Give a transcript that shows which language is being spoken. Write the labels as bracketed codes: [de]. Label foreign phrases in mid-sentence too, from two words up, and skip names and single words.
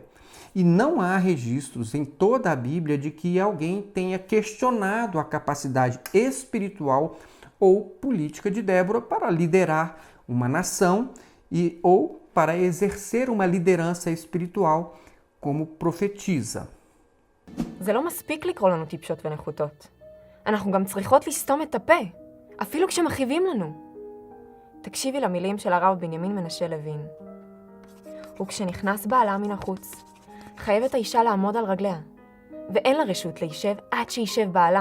[pt] E não há registros em toda a Bíblia de que alguém tenha questionado a capacidade espiritual ou política de Débora para liderar uma nação ou para exercer uma liderança espiritual como profetisa. [he] זה לא מספיק לקרוא לנו טיפשות ונחותות. אנחנו גם צריכות לסתום את הפה, אפילו כשמכאיבים לנו. תקשיבי למילים של הרב בנימין מנשה לוין. וכשנכנס בעלה מן החוץ, חייבת האישה לעמוד על רגליה, ואין לה רשות להישב עד שישב בעלה.